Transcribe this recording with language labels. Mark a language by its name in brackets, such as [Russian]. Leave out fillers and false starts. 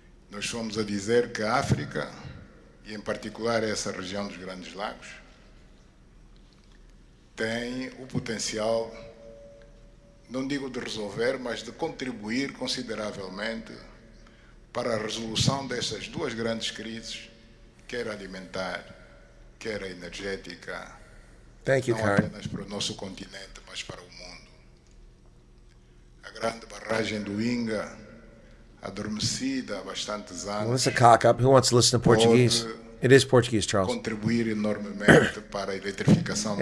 [Portuguese] Nós fomos a dizer que a África, e em particular essa região dos Grandes Lagos, tem o potencial, não digo de resolver, mas de contribuir consideravelmente para a resolução dessas 2 grandes crises, quer alimentar, quer a energética, não apenas para o nosso continente, mas para o mundo. A grande barragem do Inga, adormecida há bastantes anos, [English] Well, that's a cock-up. Who wants to listen to Portuguese? It is Portuguese, Charles. [Portuguese] Contribuir enormemente para a eletrificação do